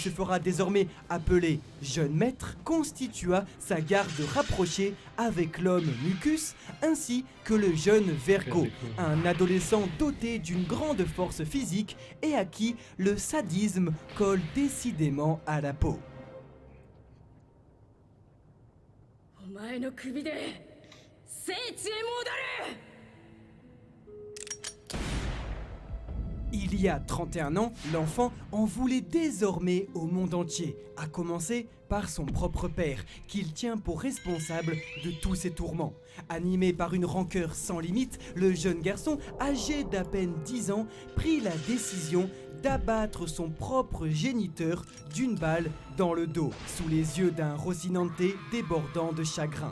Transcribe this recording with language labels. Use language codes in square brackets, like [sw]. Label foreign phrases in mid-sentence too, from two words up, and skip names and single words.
[fr] se fera désormais appeler jeune maître constitua sa garde rapprochée avec l'homme Mucus ainsi que le jeune Vergo, un adolescent doté d'une grande force physique et à qui le sadisme colle décidément à la peau. [ja] お前の首で聖地へ戻る [fr] Il y a 31 ans, l'enfant en voulait désormais au monde entier, à commencer par son propre père, qu'il tient pour responsable de tous ses tourments. Animé par une rancœur sans limite, le jeune garçon, âgé d'à peine 10 ans, prit la décision d'abattre son propre géniteur d'une balle dans le dos, sous les yeux d'un Rocinante débordant de chagrin.